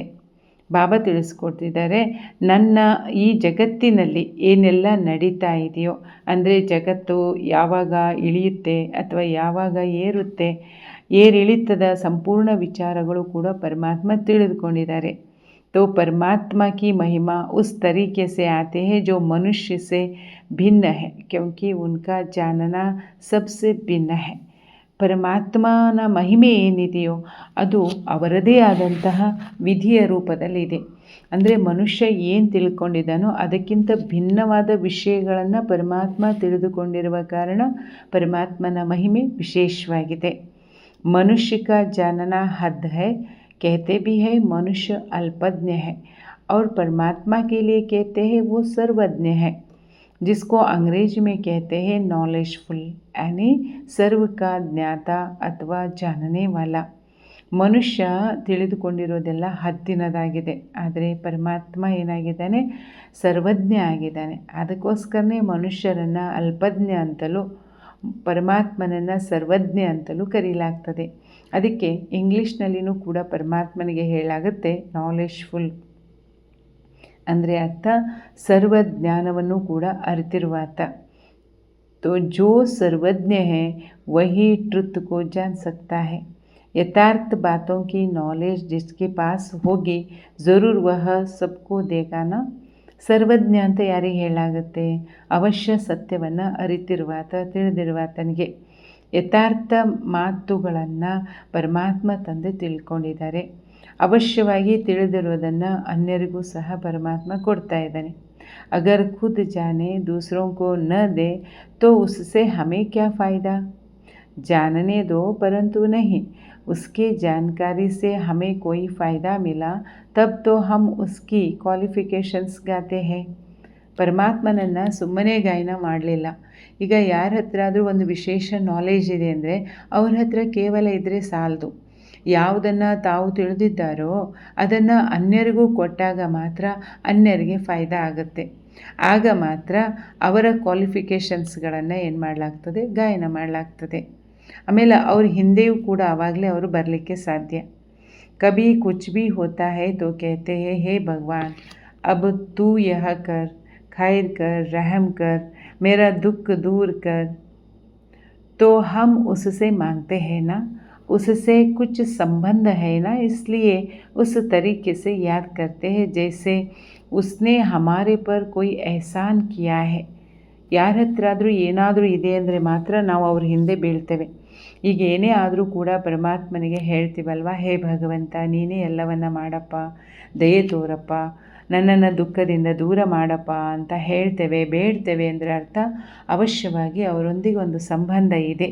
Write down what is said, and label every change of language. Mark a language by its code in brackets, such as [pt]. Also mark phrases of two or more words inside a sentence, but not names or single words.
[kn] ಬಾಬಾ ತಿಳಿಸ್ಕೊಡ್ತಿದ್ದಾರೆ, ನನ್ನ ಈ ಜಗತ್ತಿನಲ್ಲಿ ಏನೆಲ್ಲ ನಡೀತಾ ಇದೆಯೋ, ಅಂದರೆ ಜಗತ್ತು ಯಾವಾಗ ಇಳಿಯುತ್ತೆ ಅಥವಾ ಯಾವಾಗ ಏರುತ್ತೆ, ಏರಿಳಿತದ ಸಂಪೂರ್ಣ ವಿಚಾರಗಳು ಕೂಡ ಪರಮಾತ್ಮ ತಿಳಿದುಕೊಂಡಿದ್ದಾರೆ. [hi] तो परमात्मा की महिमा उस तरीके से आते हैं जो मनुष्य से भिन्न है, क्योंकि उनका जानना सबसे भिन्न है. [kn] ಪರಮಾತ್ಮನ ಮಹಿಮೆ ಏನಿದೆಯೋ ಅದು ಅವರದೇ ಆದಂತಹ ವಿಧಿಯ ರೂಪದಲ್ಲಿದೆ. ಅಂದರೆ ಮನುಷ್ಯ ಏನು ತಿಳ್ಕೊಂಡಿದ್ದಾನೋ ಅದಕ್ಕಿಂತ ಭಿನ್ನವಾದ ವಿಷಯಗಳನ್ನು ಪರಮಾತ್ಮ ತಿಳಿದುಕೊಂಡಿರುವ ಕಾರಣ ಪರಮಾತ್ಮನ ಮಹಿಮೆ ವಿಶೇಷವಾಗಿದೆ. [hi] मनुष्य का जानना हद है, कहते भी है मनुष्य अल्पज्ञ है, और परमात्मा के लिए कहते हैं वो सर्वज्ञ है, जिसको अंग्रेजी में कहते हैं नॉलेजफुल, यानी सर्व का ज्ञाता अथवा जानने वाला. [kn] ಮನುಷ್ಯ ತಿಳಿದುಕೊಂಡಿರೋದೆಲ್ಲ ಹದ್ದಿನದಾಗಿದೆ, ಆದರೆ ಪರಮಾತ್ಮ ಏನಾಗಿದ್ದಾನೆ, ಸರ್ವಜ್ಞ ಆಗಿದ್ದಾನೆ. ಅದಕ್ಕೋಸ್ಕರನೇ ಮನುಷ್ಯರನ್ನು ಅಲ್ಪಜ್ಞ ಅಂತಲೂ ಪರಮಾತ್ಮನನ್ನು ಸರ್ವಜ್ಞ ಅಂತಲೂ ಕರೆಯಲಾಗ್ತದೆ. ಅದಕ್ಕೆ ಇಂಗ್ಲೀಷ್ನಲ್ಲಿನೂ ಕೂಡ ಪರಮಾತ್ಮನಿಗೆ ಹೇಳಾಗುತ್ತೆ ನಾಲೆಜ್ಫುಲ್ ಅಂದರೆ ಅರ್ಥ ಸರ್ವಜ್ಞಾನವನ್ನು ಕೂಡ ಅರಿತಿರುವಾತ. [hi] तो जो सर्वज्ञ है वही ट्रुथ को जान सकता है. यथार्थ बातों की नॉलेज जिसके पास होगी ज़रूर वह सबको देगा ना. [kn] ಸರ್ವಜ್ಞ ಅಂತ ಯಾರಿಗೆ ಹೇಳಾಗುತ್ತೆ? ಅವಶ್ಯ ಸತ್ಯವನ್ನು ಅರಿತಿರುವಾತ, ತಿಳಿದಿರುವಾತನಿಗೆ. ಯಥಾರ್ಥ ಮಾತುಗಳನ್ನು ಪರಮಾತ್ಮ ತಂದೆ ತಿಳ್ಕೊಂಡಿದ್ದಾರೆ. ಅವಶ್ಯವಾಗಿ ತಿಳಿದಿರುವುದನ್ನು ಅನ್ಯರಿಗೂ ಸಹ ಪರಮಾತ್ಮ ಕೊಡ್ತಾ ಇದ್ದಾನೆ. [hi] अगर खुद जाने दूसरों को न दे तो उससे हमें क्या फ़ायदा. जानने दो परंतु नहीं, उसकी जानकारी से हमें कोई फ़ायदा मिला तब तो हम उसकी क्वालिफ़िकेशन्स गाते हैं. [kn] ಪರಮಾತ್ಮನನ್ನು ಸುಮ್ಮನೆ ಗಾಯನ ಮಾಡಲಿಲ್ಲ. ಈಗ ಯಾರ ಹತ್ರ ಆದರೂ ಒಂದು ವಿಶೇಷ ನಾಲೆಜ್ ಇದೆ ಅಂದರೆ ಅವ್ರ ಹತ್ರ ಕೇವಲ ಇದ್ದರೆ ಸಾಲದು. ಯಾವುದನ್ನು ತಾವು ತಿಳಿದಿದ್ದಾರೋ ಅದನ್ನು ಅನ್ಯರಿಗೂ ಕೊಟ್ಟಾಗ ಮಾತ್ರ ಅನ್ಯರಿಗೆ ಫಾಯ್ದಾ ಆಗುತ್ತೆ. ಆಗ ಮಾತ್ರ ಅವರ ಕ್ವಾಲಿಫಿಕೇಷನ್ಸ್ಗಳನ್ನು ಏನು ಮಾಡಲಾಗ್ತದೆ? ಗಾಯನ ಮಾಡಲಾಗ್ತದೆ. ಆಮೇಲೆ ಅವ್ರ ಹಿಂದೆಯೂ ಕೂಡ ಆವಾಗಲೇ ಅವರು ಬರಲಿಕ್ಕೆ ಸಾಧ್ಯ. [hi] कभी कुछ भी होता है तो कहते हैं हे भगवान अब तू यह कर, खैर कर, रहम कर, मेरा दुख दूर कर. तो हम उससे मांगते हैं ना, उससे कुछ संबंध है ना, इसलिए उस तरीके से याद करते हैं जैसे उसने हमारे पर कोई एहसान किया है. [kn] ಯಾರ ಹತ್ರ ಆದರೂ ಏನಾದರೂ ಇದೆ ಅಂದರೆ ಮಾತ್ರ ನಾವು ಅವ್ರ ಹಿಂದೆ ಬೀಳ್ತೇವೆ. ಈಗ ಏನೇ ಆದರೂ ಕೂಡ ಪರಮಾತ್ಮನಿಗೆ ಹೇಳ್ತೀವಲ್ವ, ಹೇ ಭಗವಂತ ನೀನೇ ಎಲ್ಲವನ್ನ ಮಾಡಪ್ಪ, ದಯೆ ತೋರಪ್ಪ, ನನ್ನನ್ನು ದುಃಖದಿಂದ ದೂರ ಮಾಡಪ್ಪ ಅಂತ ಹೇಳ್ತೇವೆ, ಬೇಡ್ತೇವೆ ಅಂದರೆ ಅರ್ಥ ಅವಶ್ಯವಾಗಿ ಅವರೊಂದಿಗೆ ಒಂದು ಸಂಬಂಧ ಇದೆ.